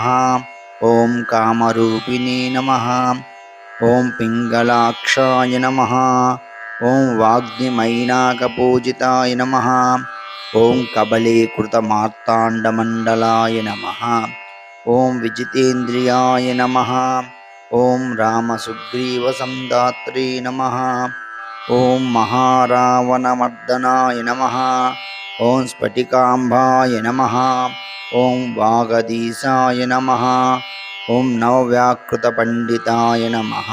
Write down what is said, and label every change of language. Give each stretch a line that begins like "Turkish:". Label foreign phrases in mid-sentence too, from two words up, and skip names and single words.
Sanskrit: ఓం కామరూపిణే నమః. ఓం పింగళాక్షాయ నమః. ఓం వాగ్మిమైనాకపూజితాయ నమః. ఓం కబలీకృతమార్తాండమండలాయ నమః. ఓం విజితేంద్రియాయ నమః. ॐ रामसुग्रीवसन्धात्रे नमः। ॐ महारावणमर्दनाय नमः। ॐ स्फटिकाम्बाय नमः। ॐ वागदीशाय नमः। ॐ नवव्याकृतपण्डिताय नमः।